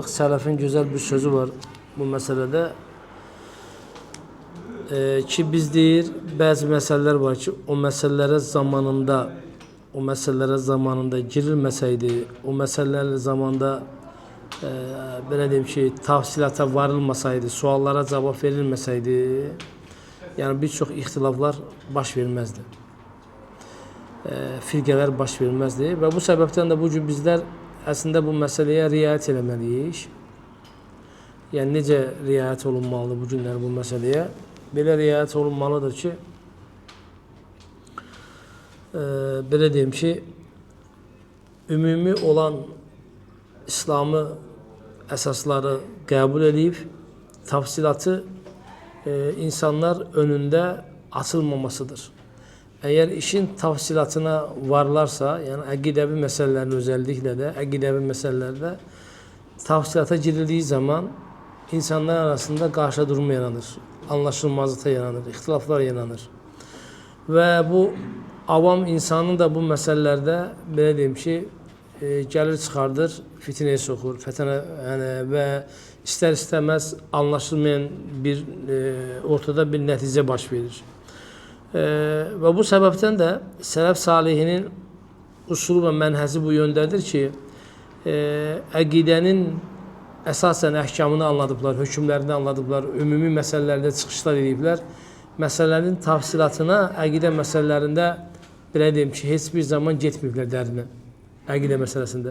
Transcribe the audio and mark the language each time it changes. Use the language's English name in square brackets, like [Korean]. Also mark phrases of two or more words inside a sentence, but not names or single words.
[Turkish] Sələfin güzel bir sözü var bu meselede. Ki biz deyir, bazı meseleler var ki o meselelere zamanında girilmeseydi, o meseleler zamanında [Azerbaijani] belə deyim ki, [Turkish] tafsilata varılmasaydı, suallara cevap verilmeseydi, yani birçok ihtilaflar baş vermezdi. Firqələr baş vermezdi ve bu sebepten de bugün bizler aslında bu meseleye riayet eləməliyik. [Azerbaijani] Yani necə riayet olunmalıdır bu günlər bu meseleye? Belə riayet olunmalıdır ki, belə deyim ki, ümumi olan İslamı əsasları qəbul edib, tafsilatı insanlar önündə açılmamasıdır. [Turkish] Eğer işin tafsilatına varlarsa, yani əqidəvi meselelerin özellikle de əqidəvi meselelerde tafsilata girildiği zaman insanlar arasında karşı durma yaranır, anlaşılmazlıkta yaranır, ihtilaflar yaranır. Ve bu avam insanın da bu meselelerde [Azerbaijani] belə deyim ki, gəlir çıxardır, [Turkish] fitneye sokur, yani ve ister istemez anlaşılmayan bir ortada bir netice baş verir. Ve bu sebepten de [Azerbaijani] Sələf Salihinin usulü ve mənhəzi bu yöndədir ki, əqidənin əsasən əhkamını anladıblar, hökmlərini anladıblar, ümumi məsələlərdə çıxışlar ediblər. Məsələlərin tafsilatına əqidə məsələlərində belə deyim ki, heç bir zaman getməyiblər dərinə, əqidə məsələsində.